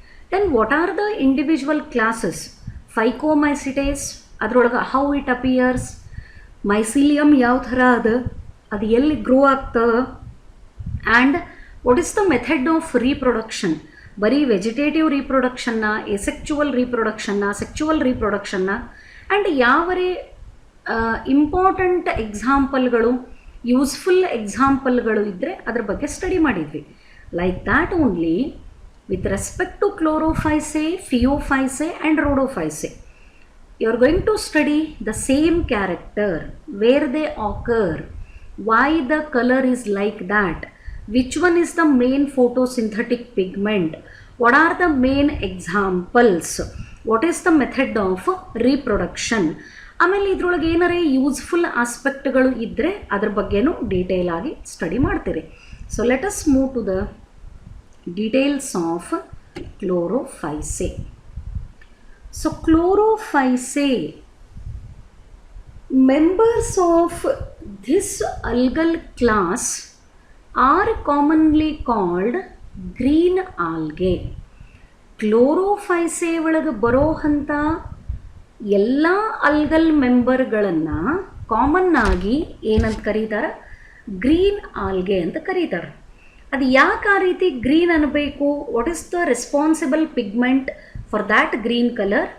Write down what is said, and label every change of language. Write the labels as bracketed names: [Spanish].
[English] Then what are the individual classes? Phycomycetes, [Kannada] ಅದರೊಳಗೆ [English] how it appears, mycelium [Kannada] ಯಾವ ಥರ ಅದು ಎಲ್ಲಿ ಗ್ರೋ ಆಗ್ತದೆ, [English] And what is the method of reproduction? [Kannada] ಬರೀ ವೆಜಿಟೇಟಿವ್ ರೀಪ್ರೊಡಕ್ಷನ್ನ, ಎಸೆಕ್ಚುವಲ್ ರೀಪ್ರೊಡಕ್ಷನ್ನ, ಸೆಕ್ಚುವಲ್ ರೀಪ್ರೊಡಕ್ಷನ್ನ, ಆ್ಯಂಡ್ ಯಾವರೇ ಇಂಪಾರ್ಟೆಂಟ್ ಎಕ್ಸಾಂಪಲ್ಗಳು, ಯೂಸ್ಫುಲ್ ಎಕ್ಸಾಂಪಲ್ಗಳು ಇದ್ದರೆ ಅದ್ರ ಬಗ್ಗೆ ಸ್ಟಡಿ ಮಾಡಿದ್ವಿ. [English] Like that only with respect to Chlorophyceae, Phaeophyceae and Rhodophyceae, you are going to study the same character, where they occur, why the color is like that, which one is the main photosynthetic pigment, what are the main examples, what is the method of reproduction. [Kannada] ಆಮೇಲೆ ಇದ್ರೊಳಗೆ ಏನಾರೇ useful ಆಸ್ಪೆಕ್ಟ್ಗಳು ಇದ್ದರೆ ಅದ್ರ ಬಗ್ಗೆನೂ detail ಆಗಿ study ಮಾಡ್ತೀರಿ. [English] So let us move to the details of Chlorophyceae. So Chlorophyceae, members of this algal class are commonly called green algae. [Kannada] Chlorophyceae ಒಳಗೆ ಬರೋವಂಥ ಎಲ್ಲ ಅಲ್ಗಲ್ ಮೆಂಬರ್ಗಳನ್ನು ಕಾಮನ್ ಆಗಿ ಏನಂತ ಕರೀತಾರೆ? ಗ್ರೀನ್ ಆಲ್ಗೆ ಅಂತ ಕರೀತಾರೆ. ಅದು ಯಾಕೆ ಆ ರೀತಿ ಗ್ರೀನ್ ಅನ್ನಬೇಕು? [English] What is the responsible pigment for that green colour?